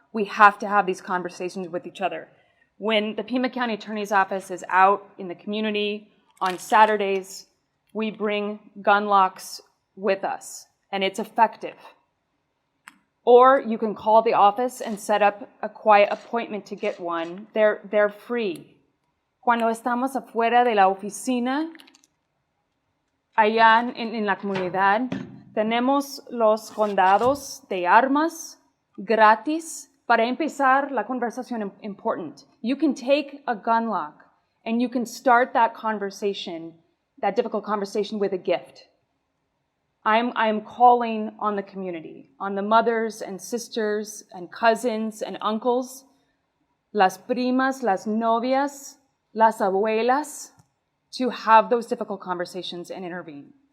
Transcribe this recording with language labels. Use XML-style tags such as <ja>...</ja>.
<en>We have to have these conversations with each other. When the Pima County Attorney's Office is out in the community on Saturdays, we bring gun locks with us, and it's effective. Or you can call the office and set up a quiet appointment to get one. They're free.</en> <es>Cuando estamos afuera de la oficina, allá en la comunidad, tenemos los condados de armas gratis para empezar la conversación important.</es> <en>You can take a gun lock and you can start that conversation, that difficult conversation, with a gift. I'm calling on the community, on the mothers and sisters and cousins and uncles,</en> <es>las primas, las novias, las abuelas,</es> <en>to have those difficult conversations and intervene.</en>